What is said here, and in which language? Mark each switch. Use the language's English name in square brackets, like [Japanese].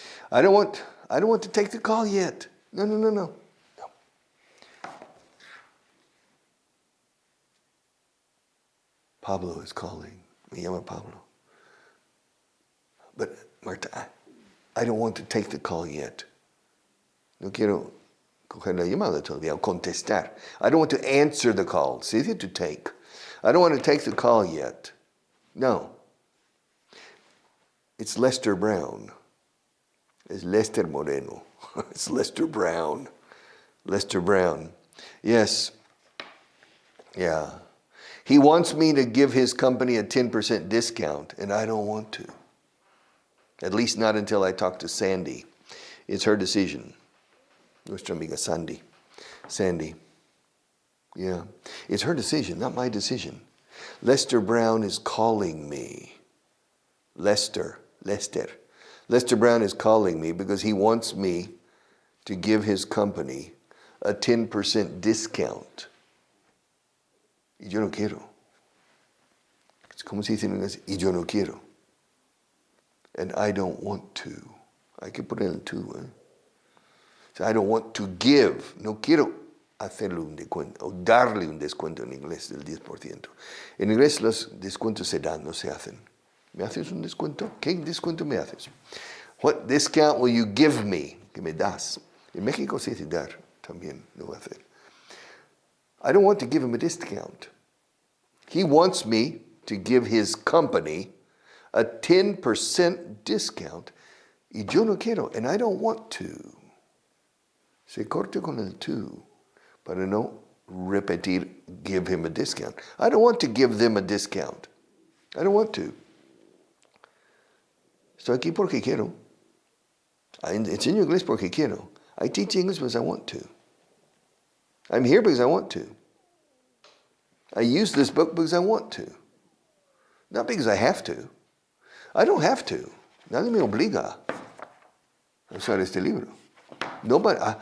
[English] I don't want to take the call yet. No. Pablo is calling. [Spanish] Me llama Pablo. [English] But, Marta, I don't want to take the call yet. [Spanish] No quiero coger la llamada todavía, o contestar. [English] I don't want to answer the call. It's easy to take. I don't want to take the call yet. No. It's Lester Brown. It's Lester Moreno. It's Lester Brown. Lester Brown. Yes. Yeah. He wants me to give his company a 10% discount, and I don't want to. At least not until I talk to Sandy. It's her decision. [Spanish] Nuestra amiga Sandy. [English] Sandy. Yeah. It's her decision, not my decision. Lester Brown is calling me. Lester Brown is calling me because he wants me to give his company a 10% discount. [Spanish] Y yo no quiero. Es como se dice en inglés, y yo no quiero. [English] And I don't want to. [Spanish] Hay que poner el to. [English] So I don't want to give. [Spanish] No quiero hacerle un descuento o darle un descuento en inglés del 10%. En inglés los descuentos se dan, no se hacen. ¿Me haces un descuento? ¿Qué descuento me haces? [English] What discount will you give me? [Spanish] ¿Qué me das? En México se dice dar también, no hacer. [English] I don't want to give him a discount. He wants me to give his company a 10% discount [Spanish] y yo no quiero, [English] and I don't want to. [Spanish] Se corta con el to para no repetir [English] give him a discount. I don't want to give them a discount. I don't want to. [Spanish] Estoy aquí porque quiero. I enseño inglés porque quiero. [English] I teach English because I want to. I'm here because I want to. I use this book because I want to. Not because I have to. I don't have to. [Spanish] Nadie me obliga a usar este libro. [English] Nobody.